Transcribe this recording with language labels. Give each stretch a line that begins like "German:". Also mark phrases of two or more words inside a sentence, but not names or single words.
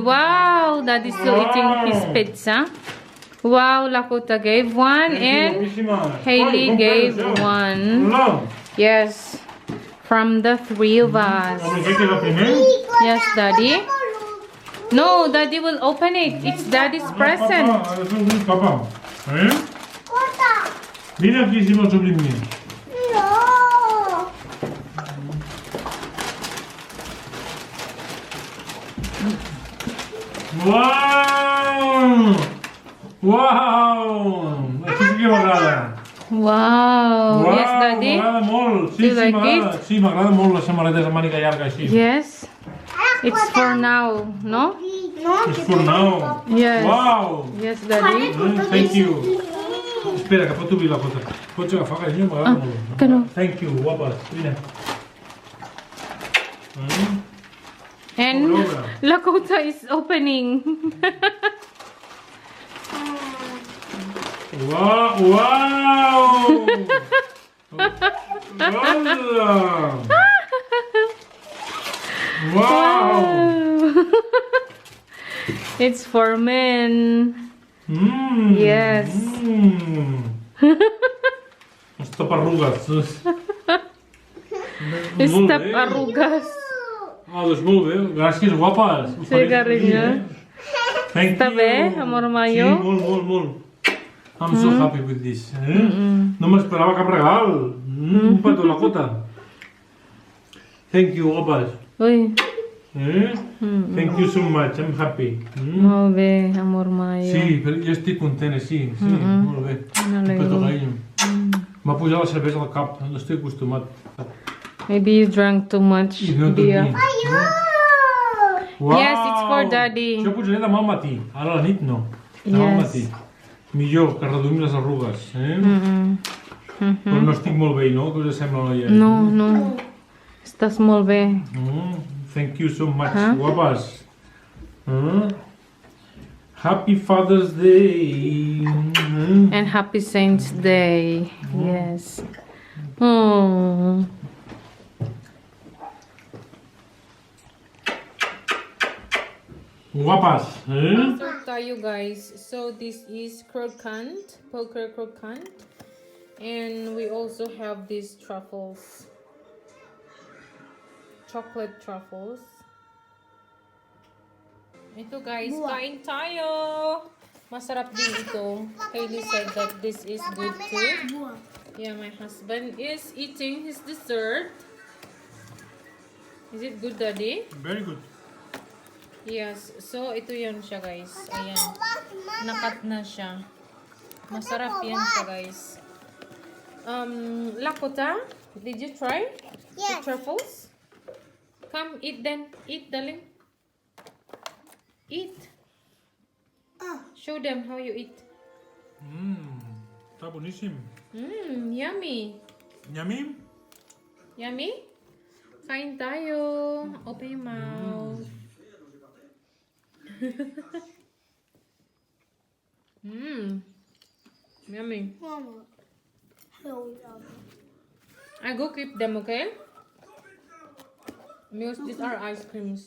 English: Wow, Daddy's still eating his pizza. Wow, Lakota gave one and Hailey gave one. Yes, from the three of us. Yes, Daddy. No, Daddy will open it. It's Daddy's present. Papa.
Spanish: Mira aquí hicimos sobre mí. No.
English: Wow!
Catalan: Wow! Això sí que m'agrada.
English: Wow. Yes, Daddy.
Catalan: M'agrada molt. Sí,
English: Do you like
Catalan: m'agrada.
English: it?
Catalan: Sí, m'agrada molt les samarretes de màniga llarga així.
English: Yes. It's for now, no? It's for now. Yes. Wow! Yes, Daddy. Thank you.
Catalan: Espera, que pot obrir la pota. Pots agafar, carinyo? M'agrada molt. que no.
English: Thank you,
Catalan: guapes. Mira.
English: And Lakota is opening. Wow! Wow! Wow! It's for men. Yes.
Catalan: Stop arrugues.
Spanish: Stop arrugas.
Catalan: Ah, doncs molt bé. Gràcies, guapes. Sí, carinyo.
English: Thank
Catalan: Està
English: you.
Catalan: bé, amor mayo? Sí, molt, molt, molt.
English: I'm so happy with this.
Catalan: No m'esperava cap regal. Un petó a la cota.
English: Thank you, guapes.
Catalan: Uy,
English: Thank you so much. I'm happy.
Catalan: molt bé, amor mayo. Sí, però jo estic content, sí. Sí, molt bé. Un petó, carinyo. M'ha pujat la cervesa al cap. No estic acostumat.
English: Maybe you drank too much
Catalan: I no
English: beer.
Catalan: dormir. Wow!
English: Yes, it's for Daddy.
Catalan: Això pujaré demà al matí. Ara a la nit no. Demà al matí. Millor, que reduïm les arrugues. Però no estic molt bé, no? Què us sembla, noia? No, no. Estàs molt bé.
English: Thank you so much, guapes. Happy Father's Day. And happy Saint's Day. Yes. Oh. Guapas.
Filipino: So tayo guys.
English: So this is croquant, poker croquant. And we also have these truffles. Chocolate truffles.
Filipino: Ito guys, kain tayo. Masarap din ito.
English: Hailey said that this is good too. Yeah, my husband is eating his dessert. Is it good, Daddy? Very good. Yes. So,
Filipino: ito yan siya, guys. Ayan. Nakat na siya. Masarap yan siya, guys.
English: Lakota, did you try the truffles? Come, eat then. Eat, darling. Eat. Show them how you eat.
Catalan: Tá boníssim.
English: Yummy. Yummy? Yummy?
Filipino: Kain tayo.
English: Open your mouth. Mmm. Yummy. Mama. Hello, Mama. I go keep them, okay? Because these are ice creams.